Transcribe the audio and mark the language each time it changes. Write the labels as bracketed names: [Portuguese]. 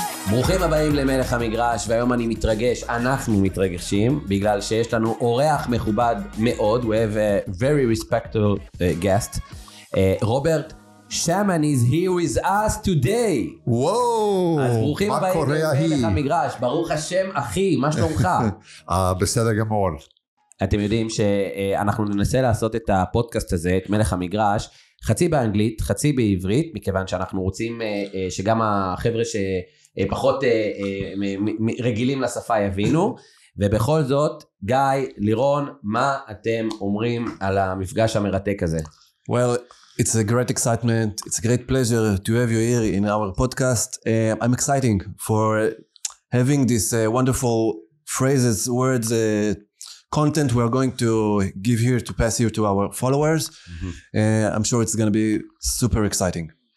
[Hebrew] ברוכים הבאים למלך המגרש, והיום אנחנו מתרגשים, בגלל שיש לנו אורח מכובד מאוד. [English] We have a very respectful guest. רוברט, שמין is here with us today. [Hebrew] וואו, אז ברוכים הבאים למלך המגרש, ברוך השם אחי, מה שלומך? בסדר גמור. אתם יודעים שאנחנו ננסה לעשות את הפודקאסט הזה, את מלך המגרש, חצי באנגלית, חצי בעברית, מכיוון שאנחנו רוצים שגם החבר'ה שפחות רגילים לשפה יבינו, ובכל זאת, גיא, לירון, מה אתם אומרים על המפגש המרתק הזה? [English] Well, it's a great excitement. It's a great pleasure to have you here in our podcast. I'm exciting for having these wonderful phrases, words, content we are going to give here to pass here to our followers. I'm sure it's going to be super exciting.